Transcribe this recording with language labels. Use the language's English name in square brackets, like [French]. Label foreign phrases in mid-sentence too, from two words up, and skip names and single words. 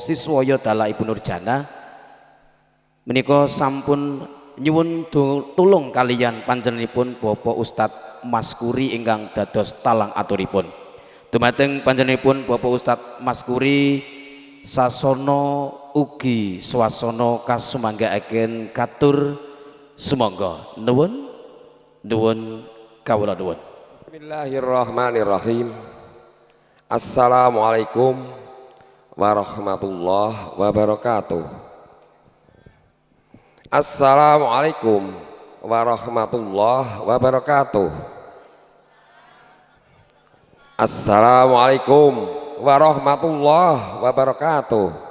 [Javanese] Siswoyo dala Ibu Nurjanah menika sampun nyuwun tulung kaliyan panjenenganipun Bapak Ustadz Maskuri ingkang dados talang aturipun dumateng panjenenganipun Bapak Ustadz Maskuri sasono ugi swasana kasumanggaaken katur sumangga nuwun kawula nuwun. [Arabic] بسم الله الرحمن الرحيم. السلام عليكم ورحمة الله وبركاته. السلام عليكم ورحمة الله وبركاته. السلام عليكم ورحمة الله وبركاته.